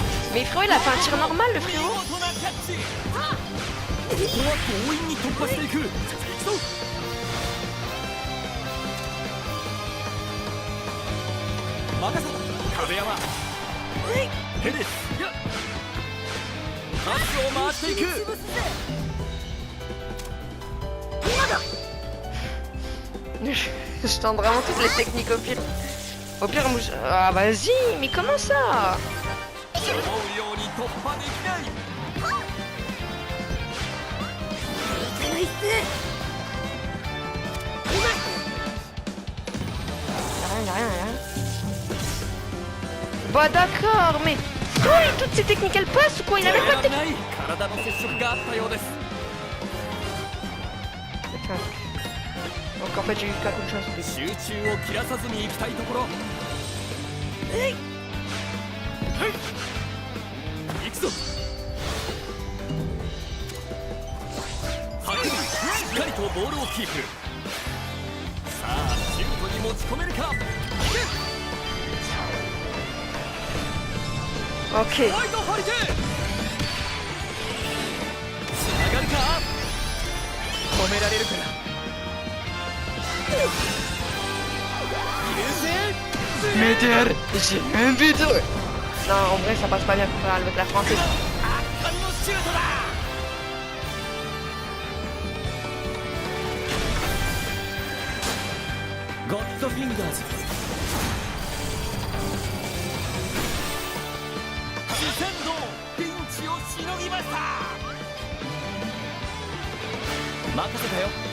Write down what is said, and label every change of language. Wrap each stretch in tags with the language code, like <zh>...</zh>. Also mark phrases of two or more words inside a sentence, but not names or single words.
<fr>Mais frérot, il a fait un tir normal, le frérot.</fr> <ja>見事なキャッチここは強引に突破していく行くぞ任せた壁山ヘデスパスを回していく</ja> <fr>Je tente vraiment toutes les techniques au pire. Au pire, moi, ah vas-y, mais comment ça?</fr> <ja>思うように突破できない</ja> <fr>Y'a rien. Bah d'accord, mais quoi, toutes ces techniques elles passent ou quoi? Il avait pas de</fr> <ja>やらない体の接触があったようです</ja> <fr>Donc en fait j'ai eu qu'à coup de chance.</fr> <ja>集中を切らさずに行きたいところ行くぞハキミしっかりとボールをキープさあシュートに持ち込めるか</ja> <fr>Ok.</fr> <ja>ホワイトハリケーンつながるか止められるか優勢</ja> <fr>Métal, j'ai un but. Non, en vrai ça passe pas bien avec la française.</fr> <ja>圧巻のシュートだゴッドフィンガーズ自戦道ピンチをしのぎました任せたよ</ja>